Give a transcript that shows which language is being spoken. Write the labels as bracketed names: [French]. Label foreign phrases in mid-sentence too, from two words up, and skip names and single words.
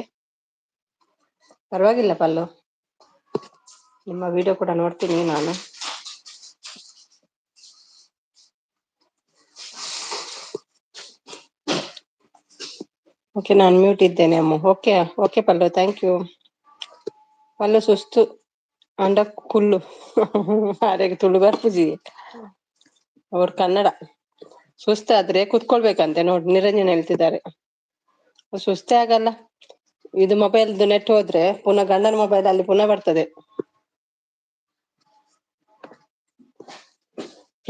[Kannada] ಪರವಾಗಿಲ್ಲ ಪಲ್ಲು, ನಿಮ್ಮ ವಿಡಿಯೋ ಕೂಡ ನೋಡ್ತೀನಿ ನಾನು. ಓಕೆ, ನಾನು ಮ್ಯೂಟ್ ಇದ್ದೇನೆ ಅಮ್ಮ. [Tulu] ಓಕೆ ಓಕೆ ಪಲ್ಲು, [English] thank you. [Tulu] ಪಲ್ಲು ಸುಸ್ತು ಅಂಡ ಕುಲ್ಲು ಅರೆಗ್ ತುಳು ಬರ್ಪುಜಿ ಅವ್ರ ಕನ್ನಡ. [Kannada] ಸುಸ್ತಾದ್ರೆ ಕುತ್ಕೊಳ್ಬೇಕಂತೆ ನೋಡಿ, ನಿರಂಜನ ಹೇಳ್ತಿದ್ದಾರೆ. ಸುಸ್ತೇ ಆಗಲ್ಲ, ಇದು ಮೊಬೈಲ್ದು ನೆಟ್ ಹೋದ್ರೆ ಪುನಃ ಗಂಡನ ಮೊಬೈಲ್ ಅಲ್ಲಿ ಪುನಃ ಬರ್ತದೆ. ಫ್ರೀ?